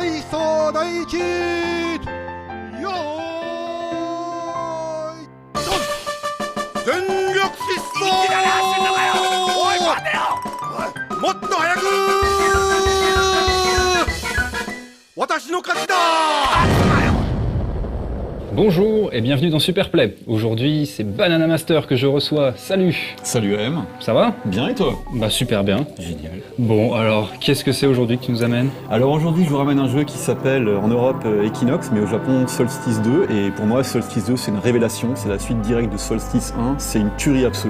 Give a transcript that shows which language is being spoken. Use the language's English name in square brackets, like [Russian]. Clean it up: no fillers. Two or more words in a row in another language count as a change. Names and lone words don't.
[Japanese] ソ大吉よーいドン全力疾走一気だな走んのかよおい待てよもっと早く私の勝ちだ。 [French] Bonjour et bienvenue dans Superplay. Aujourd'hui, c'est Banana Master que je reçois. Salut. Salut AM, Ça va? bien et toi? Bah super bien. Génial. Bon, alors, qu'est-ce que c'est aujourd'hui que tu nous amènes? Alors aujourd'hui je vous ramène un jeu qui s'appelle en Europe Equinox, mais au Japon Solstice 2, et pour moi Solstice 2 c'est une révélation, c'est la suite directe de Solstice 1, c'est une tuerie absolue.